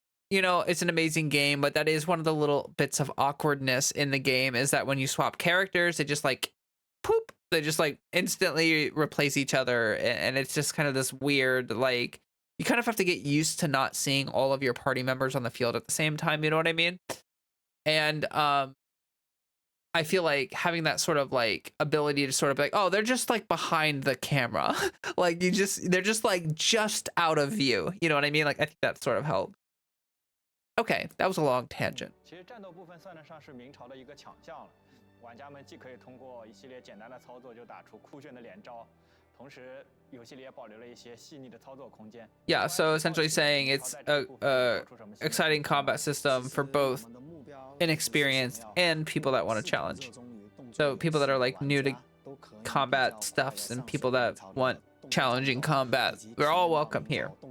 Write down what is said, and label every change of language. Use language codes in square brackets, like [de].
[en] You know, it's an amazing game, but that is one of the little bits of awkwardness in the game, is that when you swap characters, they just like poop, they just like instantly replace each other, and it's just kind of this weird, like, you kind of have to get used to not seeing all of your party members on the field at the same time, you know what I mean? And I feel like having that sort of like ability to sort of be like, oh, they're just like behind the camera. Like they're just like just out of view, you know what I mean? Like I think that sort of helped. Okay, that was a long tangent. [zh] 其实战斗部分算得上是明朝的一个强项了，玩家们既可以通过一系列简单的操作就打出酷炫的连招，同时游戏里也保留了一些细腻的操作空间。 [en] Yeah, so essentially saying it's a exciting combat system for both inexperienced and people that want to challenge. So people that are like new to combat stuffs and people that want challenging combat, we're all welcome here.